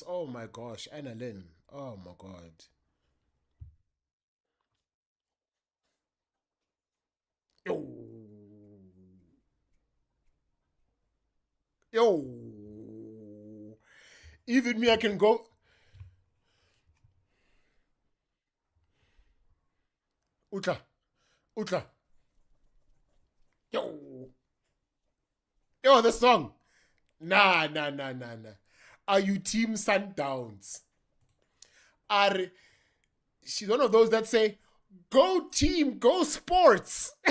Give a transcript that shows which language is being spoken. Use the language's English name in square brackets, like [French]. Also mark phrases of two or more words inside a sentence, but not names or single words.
[English] Oh my gosh, Anna Lynn. Oh my god. Yo. Yo. Even me, I can go. Utla. Utla. Yo. Yo, the song. Nah. Are you team Sundowns? Are she's one of those that say, "Go team, go sports."